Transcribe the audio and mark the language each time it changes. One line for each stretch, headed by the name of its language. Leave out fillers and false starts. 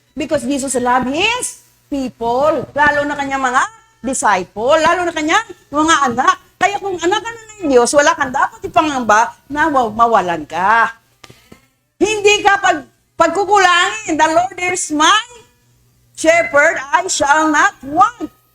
English: Because Jesus loves His people.
Filipino: Lalo na kanyang mga disciple. Lalo na kanyang mga anak. Kaya kung anak ka na ng Diyos, wala kang dapat ipangamba na mawalan ka. Hindi ka pagkukulangin.
English: The Lord is my shepherd, I shall not want.